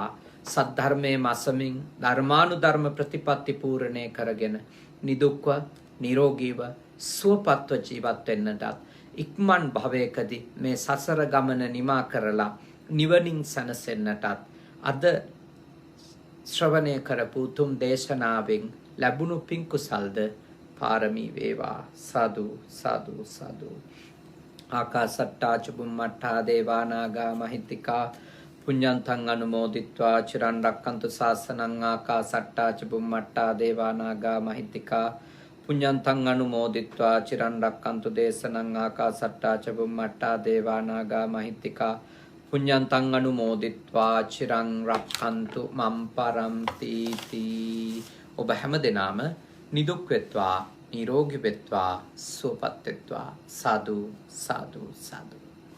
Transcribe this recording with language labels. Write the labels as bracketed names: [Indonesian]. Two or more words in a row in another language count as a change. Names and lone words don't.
[Sinhala] සද්ධර්මයේ මසමින් ධර්මානුධර්ම ප්‍රතිපත්ති පූර්ණේ කරගෙන නිදුක්ව, නිරෝගීව, සුවපත්ව ජීවත් වෙන්නටත් ඉක්මන් භවයකදී මේ සසර ගමන නිමා කරලා නිවනින් සැනසෙන්නටත් අද ශ්‍රවණය කරපු උතුම් දේශනාවෙන් ලැබුණු පින් කුසල්ද පාරමී වේවා. සාදු සාදු සාදු. [Pali] ආකාසට්ටා චුම්මට්ටා දේවා නාග මහිත්‍තිකා පුඤ්ඤන්තං අනුමෝදිත්වා චිරන් රක්칸තු ශාසනං. ආකාසට්ටා චුම්මට්ටා දේවා නාග මහිත්‍තිකා පුඤ්ඤන්තං අනුමෝදිත්වා චිරන් රක්칸තු දේශනං. ආකාසට්ටා චුම්මට්ටා දේවා නාග මහිත්‍තිකා පුඤ්ඤන්තං අනුමෝදිත්වා චිරං රක්칸තු මම් පරම්ති තී. [Sinhala] ඔබ හැම දෙනාම නිදුක් වෙත්වා, නිරෝගී වෙත්වා, සුවපත් වෙත්වා. සාදු සාදු සාදු.